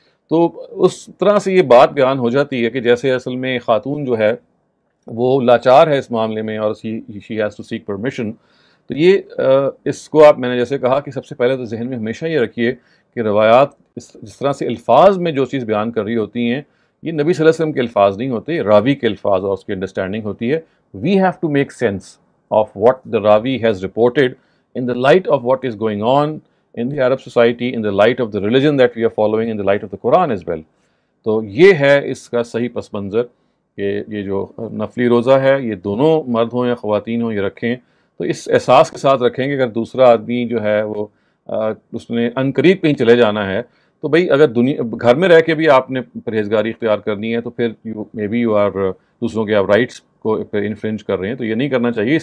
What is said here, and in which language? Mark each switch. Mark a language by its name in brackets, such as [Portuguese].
[Urdu] تو اس طرح سے یہ بات بیان ہو جاتی ہے کہ جیسے اصل میں خاتون جو ہے وہ لاچار ہے اس معاملے میں اور [English] She has to seek permission. [Urdu] تو یہ اس کو میں نے جیسے کہا کہ سب سے پہلے تو ذہن میں ہمیشہ یہ رکھیے کہ روایات جس طرح سے الفاظ میں جو چیز بیان کر رہی ہوتی ہیں، یہ نبی صلی اللہ علیہ وسلم کے الفاظ نہیں ہوتے، راوی کے الفاظ اور اس کی انڈرسٹینڈنگ ہوتی ہے. [English] We have to make sense of what the راوی has reported in the light of what is going on in the Arab society, in the light of the religion that we are following, in the light of the Quran as well. [Urdu] تو یہ ہے اس کا صحیح پس منظر کہ یہ جو نفلی روزہ ہے یہ دونوں مرد ہوں یا خواتین ہوں یہ رکھیں تو اس احساس کے ساتھ رکھیں کہ اگر دوسرا آدمی جو ہے وہ اس نے عنقریب کہیں چلے جانا ہے تو بھئی اگر گھر میں رہ کے بھی آپ نے پرہیزگاری اختیار کرنی ہے تو پھر [English] maybe you are [Urdu] دوسروں کے آپ رائٹس کو انفرنج کر رہے ہیں، تو یہ نہیں کرنا چاہیے.